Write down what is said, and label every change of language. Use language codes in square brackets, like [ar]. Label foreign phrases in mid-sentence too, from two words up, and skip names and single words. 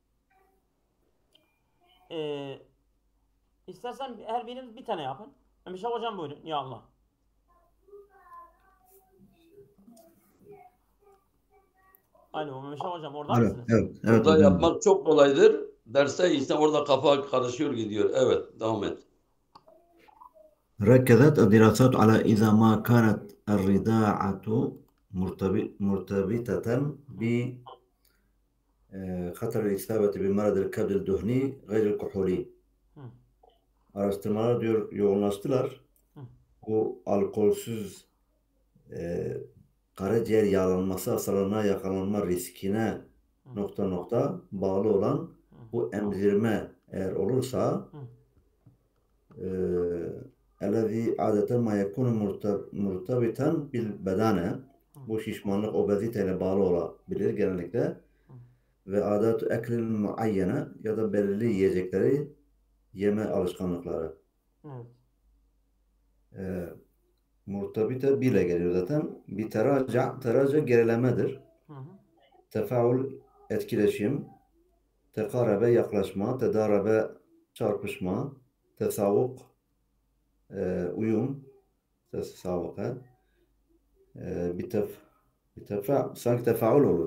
[tr] İstersen her biriniz bir tane yapın. Mehmet hocam buyurun. Ya Allah. Alo Mehmet hocam, orada mısınız? Evet. Burada yapmak çok kolaydır. Derste ise orada kafa karışıyor gidiyor. Evet, devam et. [ar] ركزت الدراسات على إذا ما كانت الرضاعة مرتبطة بخطر الإصابة بمرض الكبد الدهني غير الكحولي. [tr] Araştırmalar diyor yoğunlaştılar. Bu alkolsüz karaciğer yağlanması hastalığına yakalanma riskine bağlı olan bu emzirme eğer olursa [ar] الذي عادة ما يكون مرتبطا بالبدانة, [tr] bu şişmanlık obeziteyle bağlı olabilir genellikle, ve [ar] عادات الأكل المعينة [tr] ya da belirli yiyecekleri yeme alışkanlıkları. Murtabite bile geliyor zaten. Bir teraca gerilemedir. Tefaül etkileşim, tekarabe yaklaşma, tedarabe çarpışma, tesavuk uyum, tesavuka, sanki tefaül olur.